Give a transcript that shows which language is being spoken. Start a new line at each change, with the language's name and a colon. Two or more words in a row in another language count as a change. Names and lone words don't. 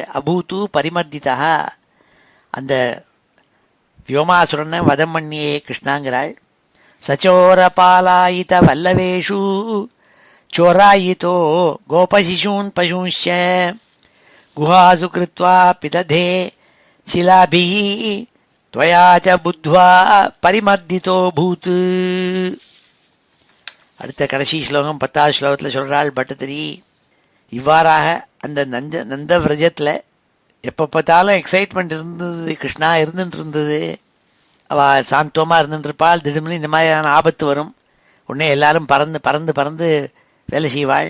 Sanskrit: अभूत्तु परिमर्दिता,
Tamil: அந்த வியோமாசுரனை வதம் பண்ணியே கிருஷ்ணாங்கிறாள்.
Sanskrit: सच्चोर पालायित वल्लवेषु चोरायितो गोपशिशून् पशूंश्च गुहासु कृत्वा पिदधे शिलाभिः त्वया च बुद्ध्वा परिमर्दितो भूत्.
Tamil: அடுத்த கடைசி ஸ்லோகம் 10வது ஸ்லோகத்தில் சொல்கிறாள் பட்டத்திரி, இவ்வாறாக அந்த நந்த விரஜத்தில் எப்போ பார்த்தாலும் எக்ஸைட்மெண்ட் இருந்தது, கிருஷ்ணா இருந்துட்டு இருந்தது. அவள் சாந்தோமாக இருந்துட்டுருப்பாள். திடீர்னு இந்த மாதிரியான ஆபத்து வரும், உடனே எல்லாரும் பறந்து பறந்து பறந்து வேலை செய்வாள்.